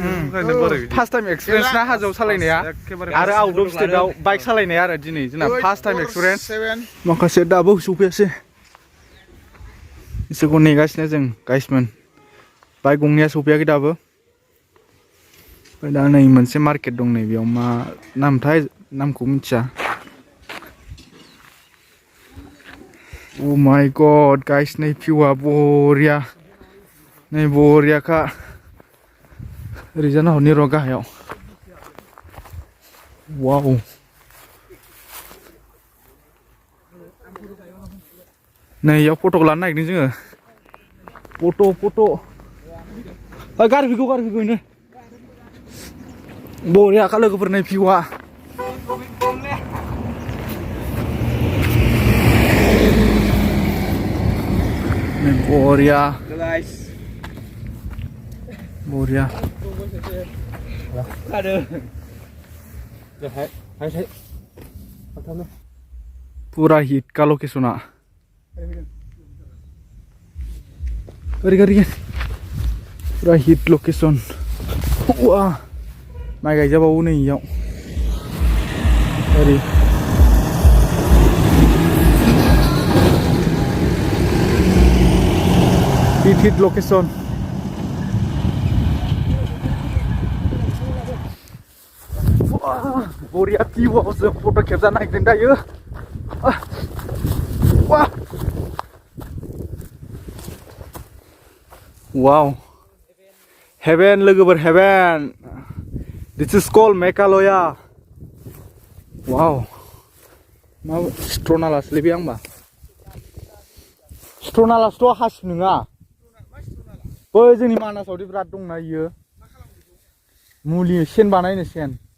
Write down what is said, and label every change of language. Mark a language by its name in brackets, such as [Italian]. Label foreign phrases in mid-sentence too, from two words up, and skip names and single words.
[English] first time experience [Bodo] ना हाजोआव सालायनाया आरो [English] out of [Bodo] स्टेटआव बाइक सालायनाया आरो दिनै जोंना [English] first time experience [Bodo] माखासे दाबो सफैयासै इसोरखौ नेगासिनो जों गाइसमोन बाइक गंनैया सफैयाखै दाबो ओमफ्राय दा नै मोनसे मार्केट दं नै बेयाव मा नामथाय नामखौ मिथिया [English] Oh my god guys [Bodo] नै भिउआ बरिया नै बरियाखा ओरैजाना हरनि र' गाहायाव वाव नै इयाव फट'खौ लानो नागिरदों जोङो फट' गारि फैगौ इनो बरियाखा लोगोफोर नै भिउआ बरिया बरिया पूरा हिट का लोकेशना पूरा [English] hit location [Bodo] वाह माइ गायजाबावो नै इयाव ओरै [English] hit location [Bodo] बरिया भिउआव जों फट' खेबजानो नागिरदों दायो वाव हेभेन लोगोफोर हेभेन [English] this is called Meghalaya [Bodo] वाव मा स्ट्रनालासलै बे आंबा स्ट्रनालासथ' हासिब नङा बै जोंनि मानासावदि बिराद दंना इयो मुलि सेन बानायनो सेन